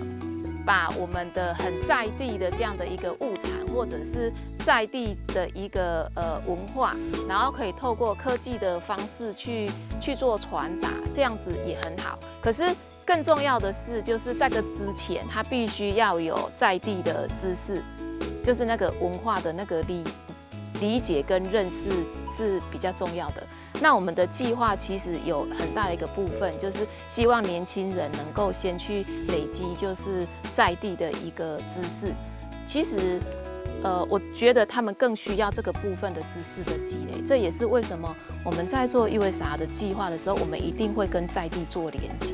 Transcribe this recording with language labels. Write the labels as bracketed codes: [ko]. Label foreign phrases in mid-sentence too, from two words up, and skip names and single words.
[zh] 把我們的很在地的這樣的一個物產，或者是在地的一個文化，然後可以透過科技的方式去做傳達，這樣子也很好。可是更重要的是，就是在這之前，它必須要有在地的知識，就是那個文化的那個理解跟認識是比較重要的。那我們的計劃其實有很大的一個部分，就是希望年輕人能夠先去累積，就是在地的一個知識。其實，我覺得他們更需要這個部分的知識的積累。這也是為什麼我們在做USR的計劃的時候，我們一定會跟在地做連接。